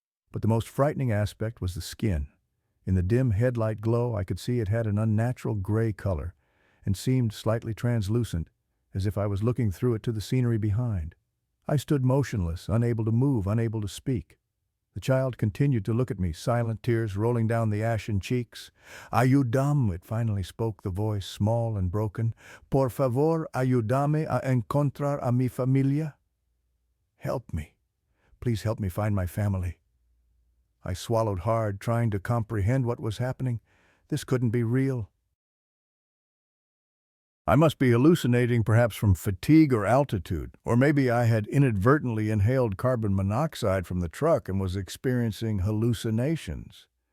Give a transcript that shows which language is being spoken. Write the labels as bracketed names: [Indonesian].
[English] But the most frightening aspect was the skin. In the dim headlight glow, I could see it had an unnatural gray color and seemed slightly translucent, as if I was looking through it to the scenery behind. I stood motionless, unable to move, unable to speak. The child continued to look at me, silent tears rolling down the ashen cheeks. [Spanish] Ayúdame, [English] it finally spoke, the voice small and broken. [Spanish] Por favor, ayúdame a encontrar a mi familia. [English] Help me. Please help me find my family. I swallowed hard, trying to comprehend what was happening. This couldn't be real. I must be hallucinating, perhaps from fatigue or altitude, or maybe I had inadvertently inhaled carbon monoxide from the truck and was experiencing hallucinations.